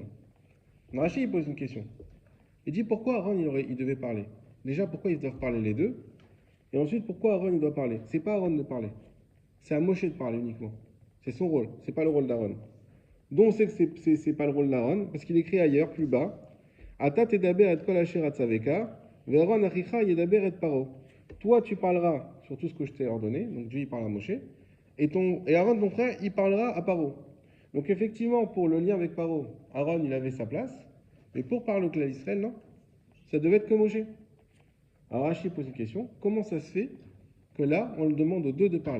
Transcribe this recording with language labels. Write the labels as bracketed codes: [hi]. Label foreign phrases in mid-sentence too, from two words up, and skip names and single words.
[fr] Rachi il pose une question. Il dit pourquoi Aaron il devait parler? Déjà, pourquoi ils doivent parler les deux? Et ensuite, pourquoi Aaron il doit parler? C'est pas Aaron de parler. C'est à Moshe de parler uniquement. C'est son rôle, c'est pas le rôle d'Aaron. Dont on sait que c'est pas le rôle d'Aaron, parce qu'il écrit ailleurs, plus bas, [he] אתה תדבר את כל אשר אצוך ואהרן אחיך ידבר את פרעה. [fr] Toi, tu parleras sur tout ce que je t'ai ordonné, donc Dieu il parle à Moshe, et Aaron, ton frère, il parlera à Paro. Donc effectivement, pour le lien avec Paro, Aaron, il avait sa place, mais pour parler au clan d'Israël, non, ça devait être que Moshe. Alors Rachid pose une question, comment ça se fait que là, on le demande aux deux de parler?